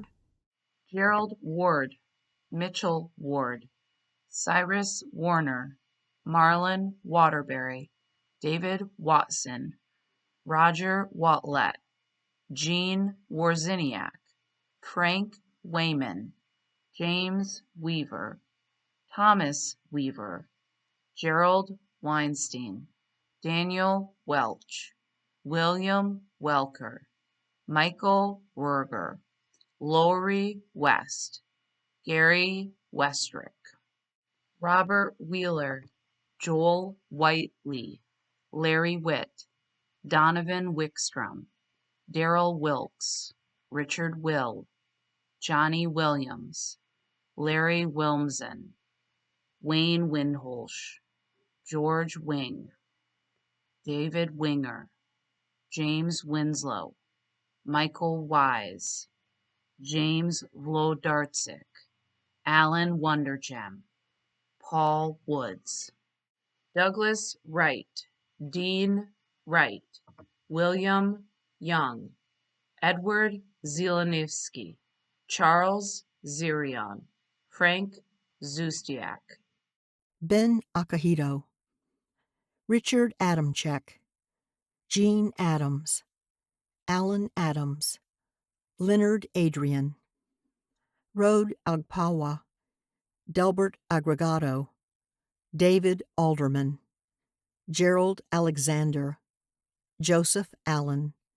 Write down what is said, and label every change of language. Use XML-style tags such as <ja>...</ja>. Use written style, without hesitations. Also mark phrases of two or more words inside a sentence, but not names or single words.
<en>Gerald Ward, Mitchell Ward, Cyrus Warner, Marlon Waterbury, David Watson, Roger Watlet, Gene Warziniak, Frank Wayman, James Weaver, Thomas Weaver, Gerald Weinstein, Daniel Welch, William Welker, Michael Ruger, Lori West, Gary Westrick, Robert Wheeler, Joel Whiteley, Larry Witt, Donovan Wickstrom, Darrell Wilkes, Richard Will, Johnny Williams, Larry Wilmsen, Wayne Windholsh, George Wing, David Winger, James Winslow, Michael Wise, James Vlodarczyk, Alan Wondergem, Paul Woods, Douglas Wright, Dean Wright, William Young, Edward Zielinski, Charles Zirion, Frank Zustiak, Ben Akahito, Richard Adamczyk, Gene Adams, Alan Adams, Leonard Adrian, Rode Agpawa, Delbert Aggregato, David Alderman, Gerald Alexander, Joseph Allen,</en>